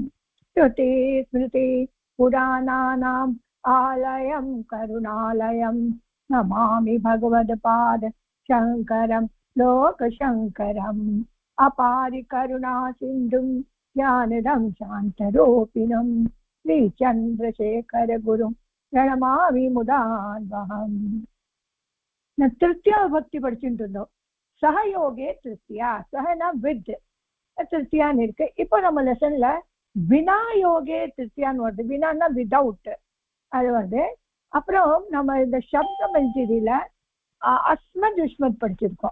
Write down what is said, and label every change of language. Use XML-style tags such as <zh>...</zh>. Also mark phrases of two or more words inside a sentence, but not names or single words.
<sa>श्रुति स्मृति पुराणानाम् आलयं करुणालयं नमामि भगवत्पाद शङ्करं लोकशङ्करम्. अपारि करुणा सिन्धुं ज्ञानदं शान्तरूपिणम् श्रीचन्द्रशेखर गुरुं प्रणमामि मुदान्वहम्. तृतीया भक्ति</sa> <ta>படிச்சுட்டு இருந்தோம்.</ta> <sa>सहयोगे तृतीया,</sa> <ta>சகனா வித் திருத்தியான்னு இருக்கு. இப்போ நம்ம லெசன்ல</ta> <sa>विना योगे</sa> <ta>திருத்தியான்னு வருது. வினான்னா விதவுட் அது வருது. அப்புறம் நம்ம இந்த சப்த மஞ்சரியில</ta> <sa>अस्मद् युष्मद्</sa> <ta>படிச்சிருக்கோம்.</ta>